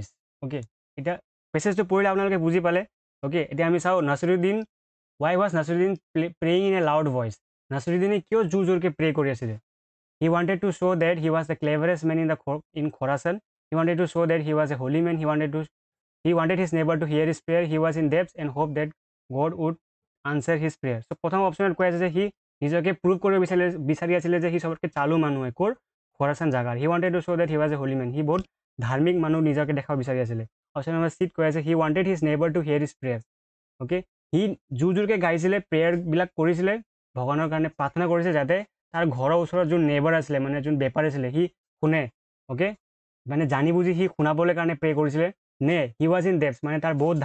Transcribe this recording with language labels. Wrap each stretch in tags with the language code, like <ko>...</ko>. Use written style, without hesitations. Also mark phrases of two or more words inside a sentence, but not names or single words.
<as>অ'কে, এতিয়া পেছেজটো পঢ়িলে আপোনালোকে বুজি পালে। অ'কে, এতিয়া আমি চাওঁ নাছিৰুদ্দিন,</as> <en>why was Nasiruddin praying in a loud voice.</en> <as>নাছিৰুদ্দিনে কিয় জোৰ জোৰকৈ প্ৰে কৰি আছিলে।</as> <en>He wanted to show that he was the cleverest man in Khorasan. He wanted to show that he was a holy man. He wanted his neighbor to hear his prayer. He was in depth and hoped that God would answer his prayer.</en> <as>So প্ৰথম অপশ্যনত কৈ আছে যে সি নিজকে প্ৰুভ কৰিব বিচাৰি আছিলে যে সি চবতকৈ চালু মানুহ হয়, ক'ৰ, খৰাচান জাগাৰ।</as> <en>He wanted to show that he was a holy man.</en> <as>সি বহুত ধাৰ্মিক মানুহ নিজকে দেখাব বিচাৰি আছিলে। অপশ্যন নম্বৰ চিত কৈ আছে</as> <en>he wanted his neighbour to hear his prayer</en> <as>অ'কে সি জোৰকৈ গাইছিলে প্ৰেয়াৰবিলাক কৰিছিলে ভগৱানৰ কাৰণে প্ৰাৰ্থনা কৰিছে যাতে তাৰ ঘৰৰ ওচৰত যোন নেইবাৰ আছিলে মানে যোন বেপাৰী আছিলে সি শুনে অ'কে মানে জানি বুজি সি শুনাবলৈ কাৰণে প্ৰে কৰিছিলে নে</as> <en>he was in debt</en> <as>মানে তাৰ বহুত</as>